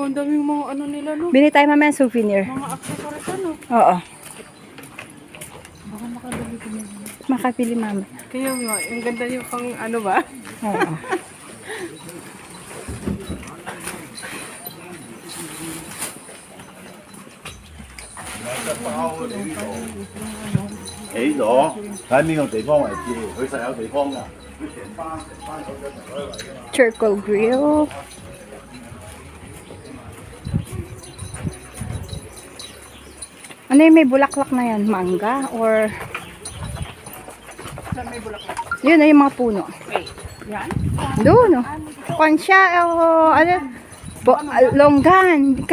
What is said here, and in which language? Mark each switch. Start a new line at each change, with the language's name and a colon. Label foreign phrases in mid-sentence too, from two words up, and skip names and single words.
Filipino: Ang daming mga ano nila no. Bili tayo mamaya ng souvenir. Mga accessories ano. Oo. Baka makabili ko na. Makapili mama. Kaya nga, ang ganda yung pang ano ba? Oo.
Cantonese: 起咗喺邊個地方為止，佢實有地方㗎。佢成班手一齊開位㗎。
English: Charcoal grill.
Filipino: Ano yung may bulaklak na yan? Mangga? Or... Saan may bulaklak? Yun na yung mga puno. Wait, yan? Doon, no? Kwansya, o ano? Longgan.